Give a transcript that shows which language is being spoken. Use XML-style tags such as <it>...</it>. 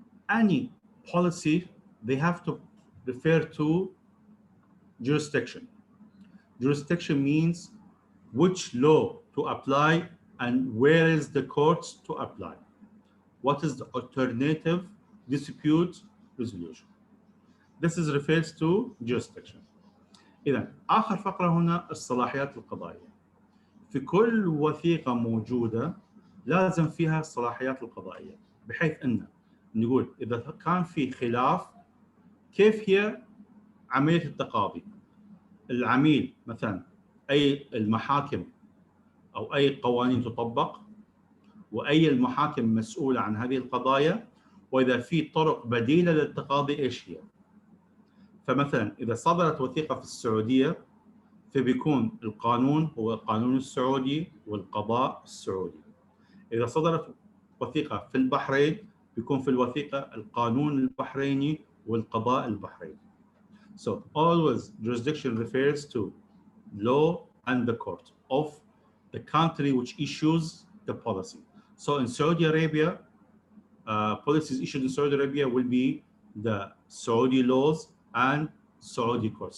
<en>Any policy, they have to refer to jurisdiction. Jurisdiction means which law to apply and where is the courts to apply. What is the alternative dispute resolution? This is refers to jurisdiction.</en> <ar>إذا آخر فقرة هنا الصلاحيات القضائية. في كل وثيقة موجودة لازم فيها الصلاحيات القضائية، بحيث أن نقول إذا كان في خلاف كيف هي عملية التقاضي. العميل مثلا أي المحاكم أو أي قوانين تطبق، وأي المحاكم مسؤولة عن هذه القضايا، وإذا في طرق بديلة للتقاضي إيش هي. فمثلا إذا صدرت وثيقة في السعودية فبيكون القانون هو القانون السعودي والقضاء السعودي. إذا صدرت وثيقة في البحرين بيكون في الوثيقة القانون البحريني والقضاء البحريني.</ar> <en>So always jurisdiction refers to law and the court of the country which issues the policy. So in Saudi Arabia, policies issued in Saudi Arabia will be the Saudi laws and Saudi courts.</en>